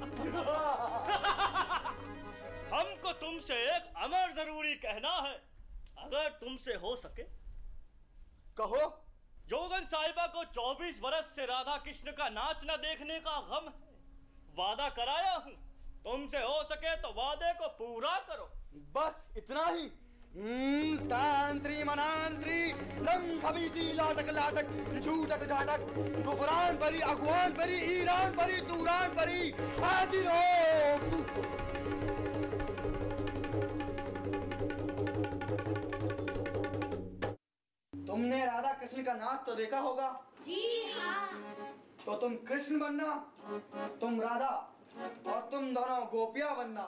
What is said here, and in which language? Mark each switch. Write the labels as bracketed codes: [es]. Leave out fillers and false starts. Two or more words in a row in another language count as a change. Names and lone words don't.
[hi] हमको तुमसे एक अमर जरूरी कहना है, अगर तुमसे हो सके। कहो। जोगन साहिबा को 24 बरस से राधा कृष्ण का नाच न देखने का गम है। वादा कराया हूँ, तुमसे हो सके तो वादे को पूरा करो। बस इतना ही। तांत्री मनांत्री लम खमीसी लाटक लाटक झूठक झाटक कुफरान बरी अगवान बरी ईरान बरी दूरान बरी हाजिर हो। तुमने राधा कृष्ण का नाच तो देखा होगा? जी हाँ। तो तुम कृष्ण बनना, तुम राधा, और तुम दोनों गोपियां बनना।